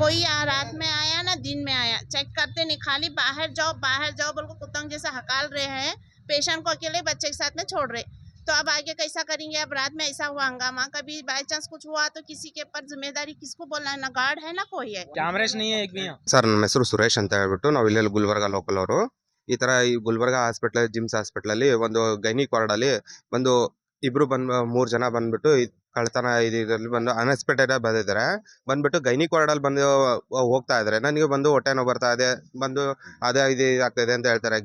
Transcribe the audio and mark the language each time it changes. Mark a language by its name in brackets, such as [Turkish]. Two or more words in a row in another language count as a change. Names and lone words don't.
[Hindi] कोई रात में आया ना दिन में आया, चेक करते नहीं, खाली बाहर जाओ बोल को कुत्तों जैसे हकाल रहे हैं। पेशेंट को अकेले बच्चे के साथ में छोड़ रहे, तो अब आगे कैसा करेंगे? अब रात में ऐसा हुआ हंगामा, कभी [English] by chance [Hindi] कुछ हुआ तो किसी के ऊपर जिम्मेदारी किसको बोलना है? ना गार्ड है ना कोई है। कैमरेस नहीं है एक भी यहाँ। [Kannada] ಸರ್, ನನ್ನ ಹೆಸರು ಸುರೇಶ್ ಅಂತ ಹೇಳ್ಬಿಟ್ಟು ನಾವು ಇಲ್ಲೆಲ್ಲ ಗುಲ್ಬರ್ಗ ಲೋಕಲ್ ಅವರು. ಈ ತರ ಈ ಗುಲ್ಬರ್ಗ ಹಾಸ್ಪಿಟಲ್, ಜಿಮ್ಸ್ ಹಾಸ್ಪಿಟಲ್ ಅಲ್ಲಿ ಒಂದು [English] gynic ward [Kannada] ಅಲ್ಲಿ ಒಂದು ಇಬ್ರು 3 ಜನ ಬಂದ್ಬಿಟ್ಟು ಕಳ್ತನ ಇದರಲ್ಲಿ ಬಂದು ಅನ್ಎಕ್ಸ್ಪೆಕ್ಟೆಡ್ ಆಗಿ ಬಂದಿದ್ದಾರೆ. ಬಂದ್ಬಿಟ್ಟು [English] gynic ward [Kannada] ಅಲ್ಲಿ ಬಂದು ಹೋಗ್ತಾ ಇದಾರೆ. ನನಗೆ ಬಂದು ಹೊಟ್ಟೆ ನೋವು ಬರ್ತಾ ಇದೆ, ಬಂದು ಅದೇ ಇದು ಆಗ್ತಾ ಇದೆ ಅಂತ ಹೇಳ್ತಾರೆ.